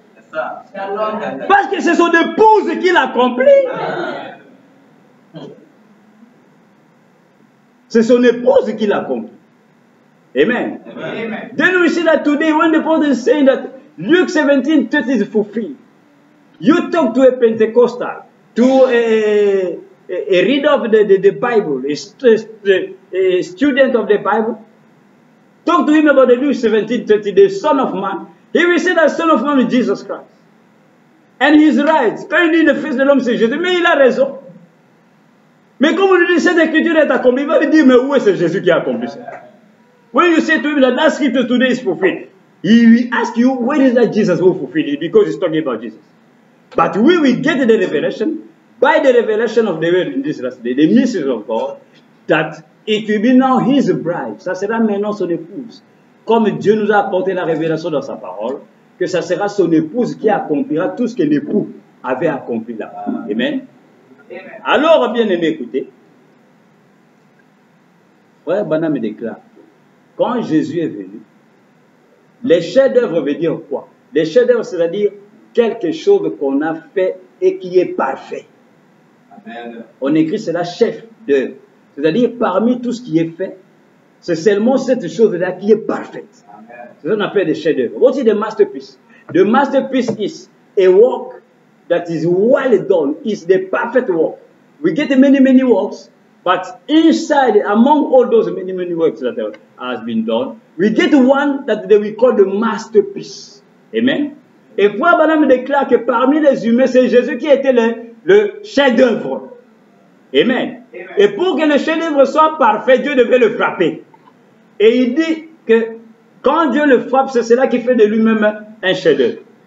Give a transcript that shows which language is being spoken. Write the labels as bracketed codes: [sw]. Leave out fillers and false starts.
[fr] Parce que c'est son épouse qui l'accomplit. C'est son épouse qui l'accomplit. Amen. [en] Then we see that today when the Paul is saying that Luke 17:30 is fulfilled. You talk to a Pentecostal, to a reader of the Bible, a student of the Bible. Talk to him about the Luke 17:30, the Son of Man. He will say that Son of Man is Jesus Christ. And he is right. [fr] Quand il dit le Fils de l'homme c'est Jésus, mais il a raison. Mais comme on lui dit cette écriture est accomplie, il va lui dire mais où est ce Jésus qui a accompli ça? [en] When you say to him that scripture today is fulfilled, he will ask you where is that Jesus who fulfilled it, because he's talking about Jesus. But we will get the revelation by the revelation of the word in this last day, the message of God, that it will be now his bride. [fr] Ça sera maintenant son épouse. Comme Dieu nous a apporté la révélation dans sa parole, que ça sera son épouse qui accomplira tout ce que l'époux avait accompli là. Amen. Alors, bien aimé, écoutez. Frère Branham me déclare, quand Jésus est venu, les chefs-d'œuvre veut dire quoi? Les chefs-d'œuvre, c'est-à-dire quelque chose qu'on a fait et qui est parfait. Amen. On écrit cela chef d'œuvre. C'est-à-dire parmi tout ce qui est fait, c'est seulement cette chose-là qui est parfaite. C'est ce qu'on appelle des chefs-d'œuvre. [en] What is the masterpiece? The masterpiece is a work that is well done. It's the perfect work. We get many works, but inside, among all those many works that has been done, we get one that they will call the masterpiece. Amen. [fr] Et Frère Branham déclare que parmi les humains, c'est Jésus qui était le chef-d'œuvre. Amen. Et pour que le chef-d'œuvre soit parfait, Dieu devait le frapper. Et il dit que quand Dieu le frappe, c'est cela qui fait de lui-même un chef-d'œuvre.